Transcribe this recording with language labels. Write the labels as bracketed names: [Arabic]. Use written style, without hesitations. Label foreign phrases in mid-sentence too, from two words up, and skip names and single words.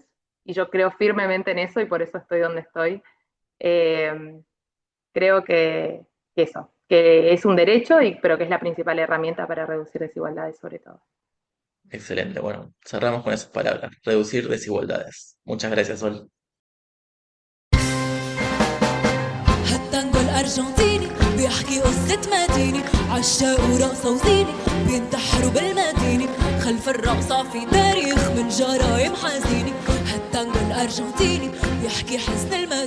[Spanish] Y yo creo firmemente en eso y por eso estoy donde estoy. Eh, Creo que eso, que es un derecho, pero que es la principal herramienta para reducir desigualdades sobre todo. Excelente. Bueno, cerramos con esas palabras. Reducir desigualdades. Muchas gracias, Sol. [Arabic] هالتانجو الأرجنتيني بيحكي قصة مدينة عشاق ورقصة وزينة بينتحروا بالمدينة خلف الرقصة في تاريخ من جرايم حزينة هالتانجو الأرجنتيني بيحكي حزن